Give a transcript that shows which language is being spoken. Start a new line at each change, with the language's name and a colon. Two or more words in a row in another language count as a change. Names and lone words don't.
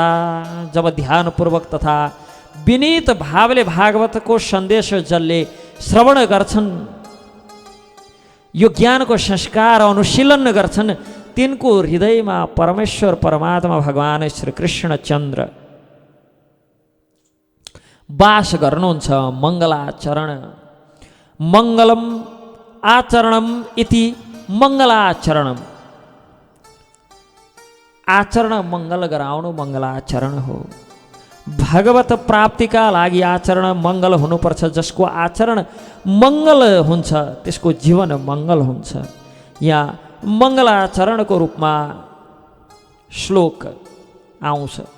Nepali: जब ध्यानपूर्वक तथा विनीत भावले भागवतको सन्देश जसले श्रवण गर्छन्, यो ज्ञानको संस्कार अनुशीलन गर्छन्, तिनको हृदयमा परमेश्वर परमात्मा भगवान श्री कृष्णचन्द्र वास गर्नुहुन्छ।
Sanskrit: मङ्गलाचरण मङ्गलम आचरणम इति मङ्गलाचरणम।
Nepali: आचरण मङ्गल गराउनु मङ्गलाचरण हो। भगवत प्राप्तिका लागि आचरण मङ्गल हुनुपर्छ। जसको आचरण मङ्गल हुन्छ त्यसको जीवन मङ्गल हुन्छ। यहाँ मङ्गलाचरणको रूपमा श्लोक आउँछ।